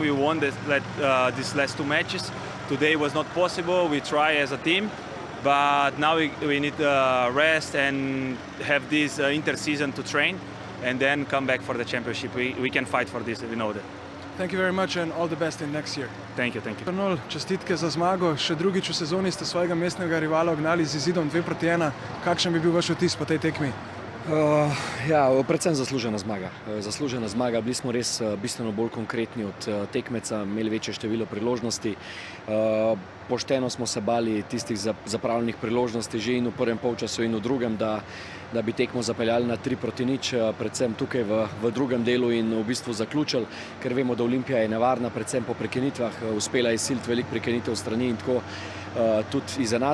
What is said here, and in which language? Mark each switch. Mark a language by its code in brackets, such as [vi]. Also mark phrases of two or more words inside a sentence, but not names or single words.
[en] We won these last two matches. Today was not possible. We try as a team, but now we need rest and have this inter-season to train, and then come back for the championship. We can fight for this. We know that. Thank you very much and all the best in next year. Thank you. [sl] Arnold, čestitke za zmago. Še drugič v sezoni ste svojega mestnega rivala ognali z izidom 2-1. Kakšen bi bil vaš vtis po tej tekmi? Predvsem zaslužena zmaga. Bili smo res bistveno bolj konkretni od tekmeca, imeli večje število priložnosti. Pošteno smo se bali tistih zapravljenih priložnosti že in v prvem polčasu in v drugem, da bi tekmo zapeljali na 3-0, predvsem tukaj v drugem delu in v bistvu zaključili, ker vemo, da Olimpija je nevarna, predvsem po prekinitvah, uspela je siliti veliko prekinitev strani in tako tudi izenačila.